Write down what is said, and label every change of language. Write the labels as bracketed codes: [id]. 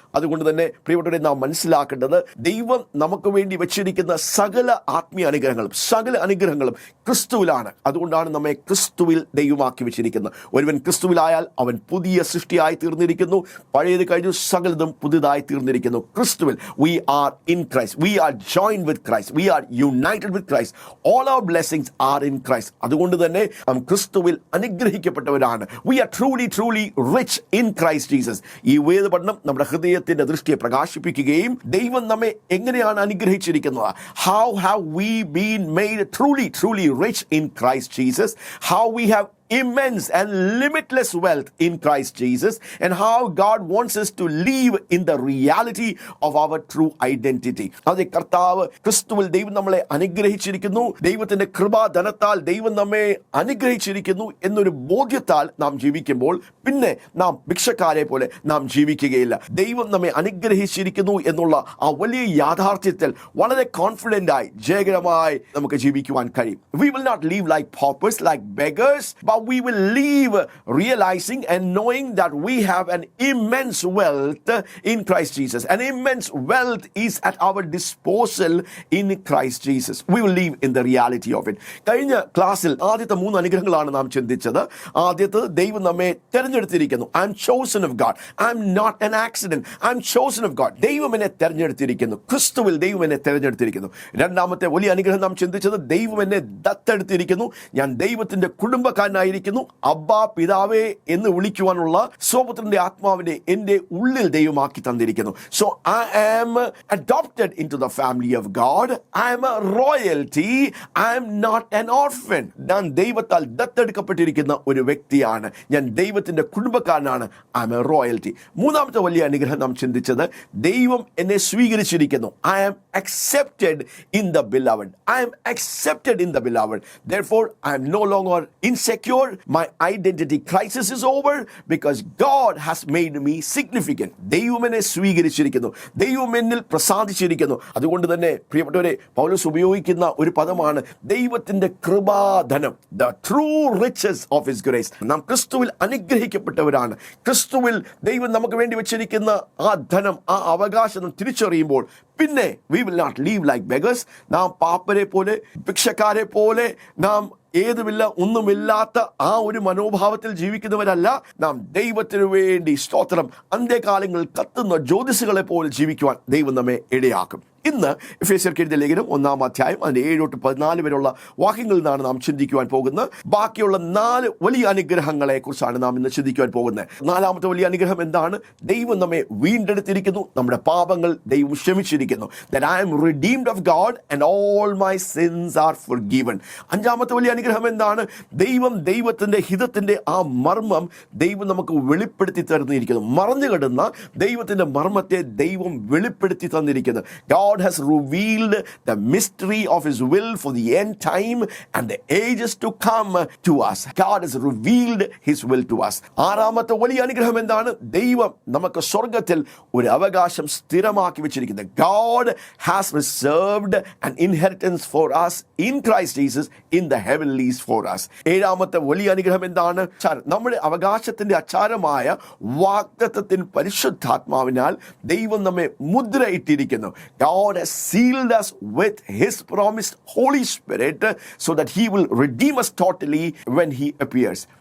[ml] അതുകൊണ്ട് തന്നെ പ്രിയപ്പെട്ടവരെ, നാം മനസ്സിലാക്കേണ്ടത് ദൈവം നമുക്ക് വേണ്ടി വെച്ചിരിക്കുന്ന സകല ആത്മീയ അനുഗ്രഹങ്ങളും ക്രിസ്തുവിലാണ്. അതുകൊണ്ടാണ് നമ്മെ ക്രിസ്തുവിൽ ദൈവമാക്കി വെച്ചിരിക്കുന്നത്. ഒരുവൻ ക്രിസ്തുവിലായാൽ അവൻ പുതിയ സൃഷ്ടിയായി തീർന്നിരിക്കുന്നു. പഴയത് കഴിഞ്ഞു, സകലതും പുതുതായി തീർന്നിരിക്കുന്നു. ക്രിസ്തുവിൽ, [en] we are in Christ, we are joined with Christ, we are united with Christ, all our blessings are in Christ. [ml] അതുകൊണ്ട് തന്നെ നാം ക്രിസ്തുവിൽ അനുഗ്രഹിക്കപ്പെട്ടവരാണ്. [en] We are truly rich in Christ Jesus. [ml] ഈ വേദപഠനം നമ്മുടെ ഹൃദയത്തിന്റെ ദൃഷ്ടിയെ പ്രകാശിപ്പിക്കുകയും ദൈവം നമ്മെ എങ്ങനെയാണ് അനുഗ്രഹിച്ചിരിക്കുന്നത്, [en] how have we been made truly rich in Christ Jesus, how we have immense and limitless wealth in Christ Jesus, and how God wants us to live in the reality of our true identity. [ml] അതേ, കർത്താവ് ക്രിസ്തുവിൽ ദൈവം നമ്മളെ അനുഗ്രഹിച്ചിരിക്കുന്നു, ദൈവത്തിന്റെ കൃപാധനത്താൽ ദൈവം നമ്മെ അനുഗ്രഹിച്ചിരിക്കുന്നു എന്നൊരു ബോധ്യത്താൽ നാം ജീവിക്കുമ്പോൾ പിന്നെ നാം ഭിക്ഷക്കാരെ പോലെ നാം ജീവിക്കുകയില്ല. ദൈവം നമ്മെ അനുഗ്രഹിച്ചിരിക്കുന്നു എന്നുള്ള ആ വലിയ യാഥാർത്ഥ്യത്തിൽ വളരെ കോൺഫിഡന്റായി, ജയകരമായി നമുക്ക് ജീവിക്കുവാൻ കഴിയും. [en] We will not live like paupers, like beggars, but we will live realizing and knowing that we have an immense wealth in Christ Jesus. An immense wealth is at our disposal in Christ Jesus. We will live in the reality of it. [ml] കഴിഞ്ഞ ക്ലാസ്സിൽ ആദ്യത്തെ 3 അനുഗ്രഹങ്ങളാണ് നാം ചിന്തിച്ചത്. ആദ്യത്തെ, ദൈവം നമ്മെ തെരഞ്ഞെടുത്തിരിക്കുന്നു. [en] I am chosen of God. I am not an accident. I am chosen of God. [ml] ദൈവം എന്നെ തെരഞ്ഞെടുത്തിരിക്കുന്നു. ക്രിസ്തുവിൽ ദൈവം എന്നെ തെരഞ്ഞെടുത്തിരിക്കുന്നു. രണ്ടാമത്തെ വലിയ അനുഗ്രഹം നാം ചിന്തിച്ചത്, ദൈവം എന്നെ ദത്തെടുത്തിരിക്കുന്നു. ഞാൻ ദൈവത്തിന്റെ കുടുംബക്കാരനായിരിക്കുന്നു. അബ്ബാ, പിതാവേ എന്ന് വിളിക്കുവാനുള്ള സ്വപുത്രന്റെ ആത്മാവിനെ എന്റെ ഉള്ളിൽ ദൈവമാക്കി തന്നിരിക്കുന്നു. [en] So I am adopted into the family of God. I am a royalty. I am not an orphan. [ml] ഞാൻ ദൈവത്താൽ ദത്തെടുക്കപ്പെട്ടിരിക്കുന്ന ഒരു വ്യക്തിയാണ്. ഞാൻ ദൈവത്തിന്റെ കുടുംബക്കാരനാണ്. [en] I am a royalty. [ml] മൂന്നാമത്തെ വലിയ അനുഗ്രഹം നാം ചിന്തിച്ചത്, ദൈവം എന്നെ സ്വീകരിച്ചിരിക്കുന്നു. [en] I am accepted in the beloved. I am accepted in the beloved. Therefore I am no longer insecure. My identity crisis is over because God has made me significant. [ml] ദൈവം എന്നെ സ്വീകരിച്ചിരിക്കുന്നു, ദൈവം എന്നിൽ പ്രസാദിച്ചിരിക്കുന്നു. അതുകൊണ്ട് തന്നെ പ്രിയപ്പെട്ടവരെ, പൗലോസ് ഉപയോഗിക്കുന്ന ഒരു പദമാണ് ദൈവത്തിന്റെ കൃപാധനം, [en] the true riches of his grace. [ml] നാം ക്രിസ്തുവിൽ അനുഗ്രഹിക്കപ്പെട്ടവരാണ്. ക്രിസ്തുവിൽ ദൈവം നമുക്ക് വേണ്ടി വെച്ചിരിക്കുന്ന ആ ധനം, ആ അവകാശം തിരിച്ചറിയുമ്പോൾ പിന്നെ [en] we will not live like beggars. [ml] നാം പാപ്പരെ പോലെ, ഭിക്ഷക്കാരെ പോലെ, നാം ഏതുമില്ല, ഒന്നുമില്ലാത്ത ആ ഒരു മനോഭാവത്തിൽ ജീവിക്കുന്നവരല്ല. നാം ദൈവത്തിനു വേണ്ടി, സ്തോത്രം, അന്ത്യകാലങ്ങളിൽ കത്തുന്ന ജ്യോതിസുകളെ പോലെ ജീവിക്കുവാൻ ദൈവം നമ്മെ ഇടയാക്കും. ഇന്ന് എഫേസ്യർക്കെഴുതിയ ലേഖനം 1-ാം അതിന്റെ 7-14 വരെയുള്ള വാക്യങ്ങളിൽ നിന്നാണ് നാം ചിന്തിക്കുവാൻ പോകുന്നത്. ബാക്കിയുള്ള 4 വലിയ അനുഗ്രഹങ്ങളെ കുറിച്ചാണ് നാം ഇന്ന് ചിന്തിക്കുവാൻ പോകുന്നത്. 4-ാമത്തെ വലിയ അനുഗ്രഹം എന്താണ്? ദൈവം നമ്മെ വീണ്ടെടുത്തിരിക്കുന്നു, നമ്മുടെ പാപങ്ങൾ ദൈവം ക്ഷമിച്ചിരിക്കുന്നു. [en] That I am redeemed of God and all my sins are forgiven. [ml] 5-ാമത്തെ വലിയ അനുഗ്രഹം എന്താണ്? ദൈവത്തിന്റെ ഹിതത്തിന്റെ ആ മർമ്മം ദൈവം നമുക്ക് വെളിപ്പെടുത്തി തന്നിരിക്കുന്നു. മറഞ്ഞു കിടന്ന ദൈവത്തിന്റെ മർമ്മത്തെ ദൈവം വെളിപ്പെടുത്തി തന്നിരിക്കുന്നു. God [en] God has revealed the mystery of His will for the end time and the ages to come to us. God has revealed His will to us. [ml] ആറാമത്തെ വലിയ അനുഗ്രഹം എന്താണ്? ദൈവം നമുക്ക് സ്വർഗത്തിൽ ഒരു അവകാശം സ്ഥിരമാക്കി വെച്ചിരിക്കുന്നത്. [en] God has reserved an inheritance for us in Christ Jesus in the heavenlies for us. [ml] ഏഴാമത്തെ വലിയ അനുഗ്രഹം എന്താണ്? നമ്മുടെ അവകാശത്തിന്റെ അച്ചാരമായ വാഗ്ദത്തത്തിൻ പരിശുദ്ധാത്മാവിനാൽ ദൈവം നമ്മെ മുദ്രയിട്ടിരിക്കുന്നു. [en] God has sealed us with His promised Holy Spirit so that He will redeem us totally when He appears.